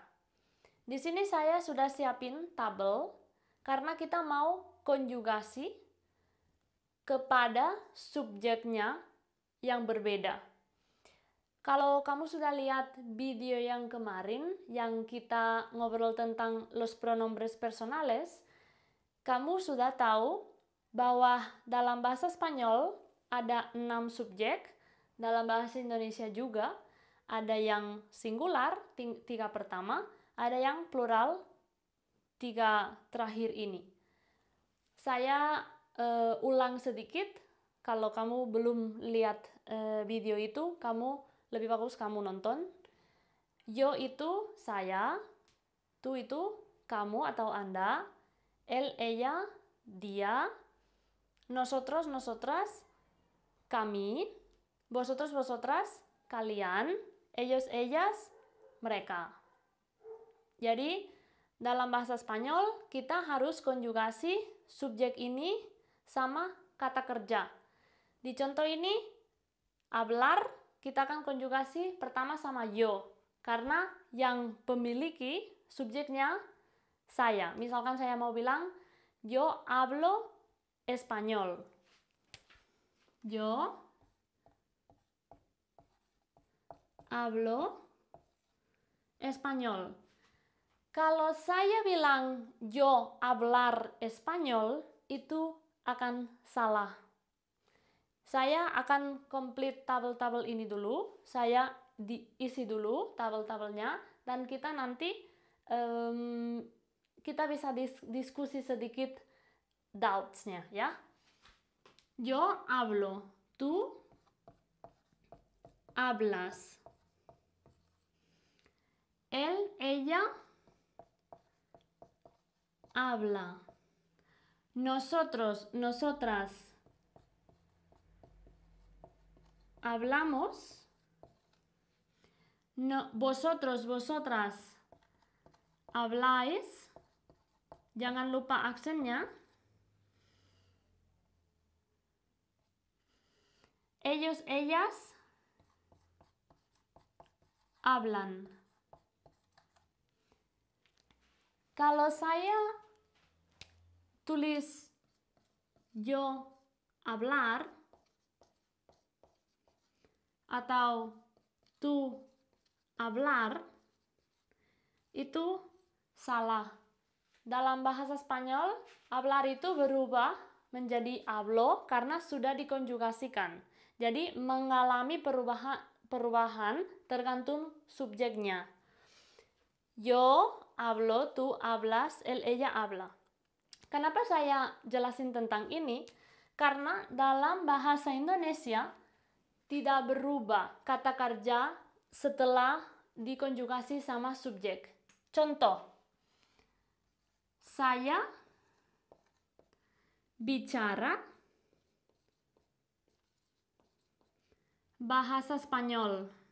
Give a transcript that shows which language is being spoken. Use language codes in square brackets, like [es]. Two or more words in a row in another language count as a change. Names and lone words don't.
[id] Di sini saya sudah siapin tabel karena kita mau konjugasi kepada subjeknya yang berbeda. Kalau kamu sudah lihat video yang kemarin yang kita ngobrol tentang [es] los pronombres personales, [id] kamu sudah tahu bahwa dalam bahasa Spanyol ada 6 subjek, dalam bahasa Indonesia juga ada yang singular, 3 pertama, ada yang plural, 3 terakhir ini. Saya ulang sedikit, kalau kamu belum lihat video itu, lebih bagus kamu nonton. Yo itu saya, tu itu kamu atau Anda, [es] él, ella, dia, nosotros, nosotras, kami, vosotros, vosotras, kalian, ellos, ellas, [id] mereka. Jadi, dalam bahasa Spanyol, kita harus konjugasi subjek ini sama kata kerja. Di contoh ini, hablar, kita akan konjugasi pertama sama yo. Karena yang memiliki subjeknya saya. Misalkan saya mau bilang, [es] yo hablo español. Yo hablo español. [id] Kalau saya bilang [es] yo hablar español, [id] itu akan salah. Saya akan complete tabel-tabel ini dulu. Saya isi dulu tabel-tabelnya. Dan kita nanti kita bisa diskusi sedikit doubts-nya ya. [es] Yo hablo, tú hablas. Él, ella habla. Nosotros, nosotras hablamos. No, vosotros, vosotras habláis. [id] Jangan lupa aksennya. [es] Ellos, ellas hablan. [id] Kalau saya tulis [es] yo hablar [id] atau [es] tu hablar, [id] itu salah. Dalam bahasa Spanyol, hablar itu berubah menjadi hablo karena sudah dikonjugasikan. Jadi mengalami perubahan tergantung subjeknya. [es] Yo hablo, tú hablas, él, ella habla. [id] Kenapa saya jelasin tentang ini? Karena dalam bahasa Indonesia tidak berubah kata kerja setelah dikonjugasi sama subjek. Contoh, saya bicara bahasa Spanyol.